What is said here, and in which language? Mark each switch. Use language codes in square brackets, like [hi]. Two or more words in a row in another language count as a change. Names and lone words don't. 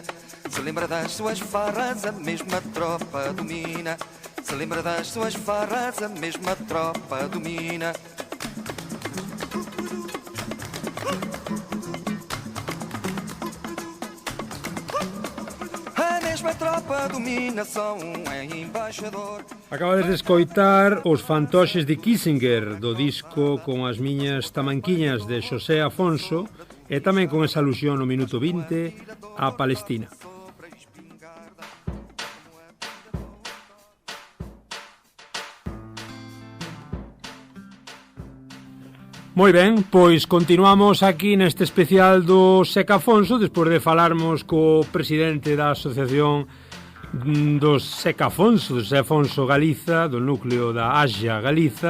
[pt] Se lembra das suas farras, a mesma tropa domina. Se lembra das suas farras, a mesma tropa domina. A mesma tropa domina, só um é embaixador. [gl] Acabades de escoitar Os fantoches de Kissinger, do disco Con as miñas tamanquiñas de Xosé Afonso, e tamén con esa alusión no minuto 20 a Palestina. Moi ben, pois continuamos aquí neste especial do Seca Afonso, despois de falarmos co presidente da Asociación dos Seca Afonso, do Seca Afonso Galiza, do núcleo da Axa Galiza.